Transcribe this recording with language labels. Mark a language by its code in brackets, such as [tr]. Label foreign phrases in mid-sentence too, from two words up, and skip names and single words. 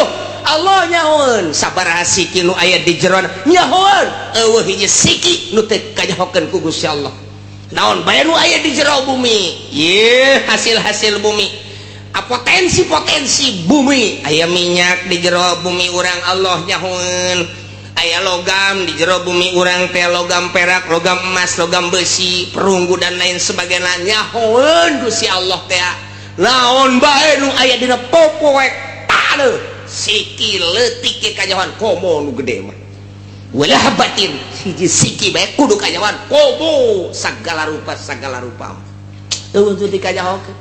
[su] Allah nyahoeun sabaraha siki nu aya di jero nyahoeun eueuh hiji siki nu teu kanyahokeun ku Gusti Allah. Naon bae nu aya di jero bumi? Ieu hasil-hasil bumi. Potensi-potensi bumi, aya minyak di jero bumi urang Allah nyahoeun, aya logam di jero bumi urang teh, logam perak, logam emas, logam besi, perunggu [id] dan lain sebagainya [su] nyahoeun Gusti Allah teh. Naon bae nu aya dina popoek teu siki leutik ke kanyahoan komo nu gede mah. [ar] ولا حبة [su] hiji siki bae kudu kanyahoan komo sagala rupa eueuh teu dikanyahokeun.